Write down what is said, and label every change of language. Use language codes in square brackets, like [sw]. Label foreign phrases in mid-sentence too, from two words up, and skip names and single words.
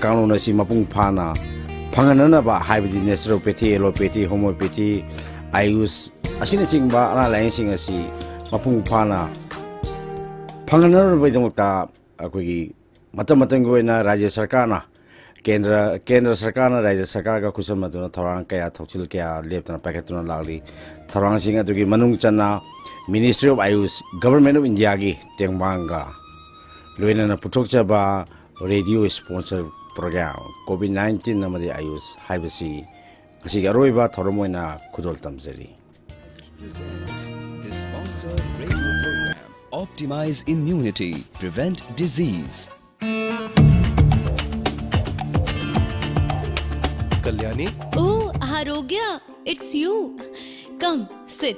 [mni] kanglo na si mapung phana phangana ba haibdi [en] naturopathy allopathy homeopathy [mni] ayush asina chingba ana lain sing asi mapung phana phangana bai dongta akoi matam matam goina rajya sarkar na kendra sarkar na rajya sarkar ga kusam maduna thorang kaya thokchil kaya leptana paketuna lagli thorang sing atugi manung channa ministry of ayush government of india gi tengbanga loina na puthokcha ba [en] radio sponsor program [mni] covid 19 namari ayush haibasi asi garoiba thoromoina khudol tamjari [en] presents the sponsored radio program Optimize Immunity, Prevent Disease. Kalyani? Oh, Arogya, it's you. Come, sit.